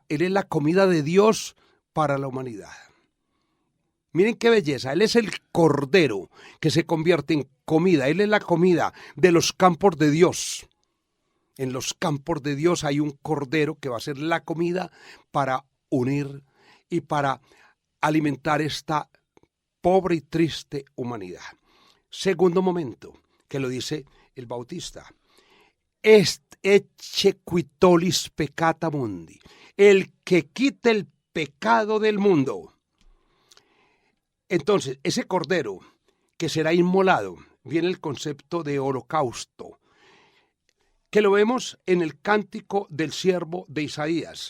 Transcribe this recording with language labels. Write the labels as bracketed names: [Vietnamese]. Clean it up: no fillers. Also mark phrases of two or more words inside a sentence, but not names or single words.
[Spanish] Él es la comida de Dios para la humanidad. Miren qué belleza, Él es el cordero que se convierte en comida, Él es la comida de los campos de Dios. En los campos de Dios hay un cordero que va a ser la comida para unir y para alimentar esta pobre y triste humanidad. Segundo momento, que lo dice el Bautista. [Latin] Est ecce qui tollis peccata mundi, [Spanish] el que quite el pecado del mundo. Entonces, ese cordero que será inmolado, viene el concepto de holocausto, que lo vemos en el cántico del siervo de Isaías.